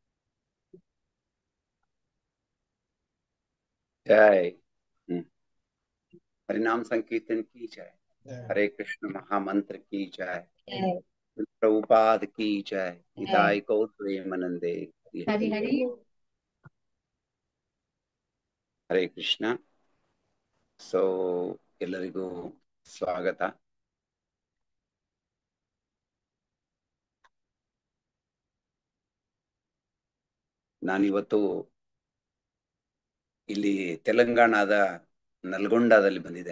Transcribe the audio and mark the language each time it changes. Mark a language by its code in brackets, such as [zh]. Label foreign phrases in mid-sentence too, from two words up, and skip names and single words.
[hi] जय। हरिनाम संकीर्तन की जय। हरे कृष्ण महामंत्र की जय। जय प्रभुपाद की जय। जय हिताय को प्रेमानंदे। हरि हरि हरि हरि। [kn] बोल। ಹರೇ ಕೃಷ್ಣ. ಸೊ ಎಲ್ಲರಿಗೂ ಸ್ವಾಗತ. ನಾನಿವತ್ತು ಇಲ್ಲಿ ತೆಲಂಗಾಣದ ನಲ್ಗೊಂಡದಲ್ಲಿ ಬಂದಿದ್ದೇನೆ.